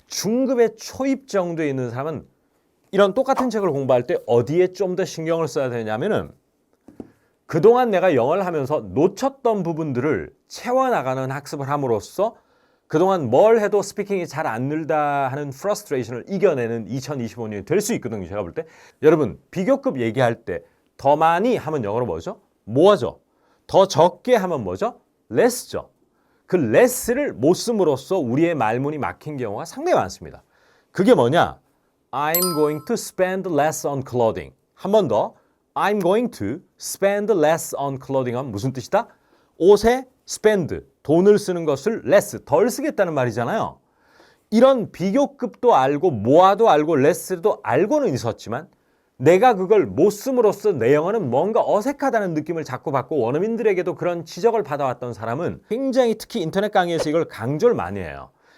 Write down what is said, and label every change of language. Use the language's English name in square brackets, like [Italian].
[Korean] 중급의 초입 정도에 있는 사람은 이런 똑같은 책을 공부할 때 어디에 좀 더 신경을 써야 되냐면은, 그동안 내가 영어를 하면서 놓쳤던 부분들을 채워나가는 학습을 함으로써 그동안 뭘 해도 스피킹이 잘 안 늘다 하는 프러스트레이션을 이겨내는 2025년이 될 수 있거든요. 제가 볼 때. 여러분, 비교급 얘기할 때 더 많이 하면 영어로 뭐죠? 뭐죠? 더 적게 하면 뭐죠? less죠. 그 less를 못 씀으로써 우리의 말문이 막힌 경우가 상당히 많습니다. 그게 뭐냐? [English] I'm going to spend less on clothing. [Korean] 한 번 더. [English] I'm going to spend less on clothing [Korean] 하면 무슨 뜻이다? 옷에 spend, 돈을 쓰는 것을 less, 덜 쓰겠다는 말이잖아요. 이런 비교급도 알고 모아도 알고 less도 알고는 있었지만 내가 그걸 못 씀으로써 내 영어는 뭔가 어색하다는 느낌을 자꾸 받고, 원어민들에게도 그런 지적을 받아왔던 사람은 굉장히, 특히 인터넷 강의에서 이걸 강조를 많이 해요.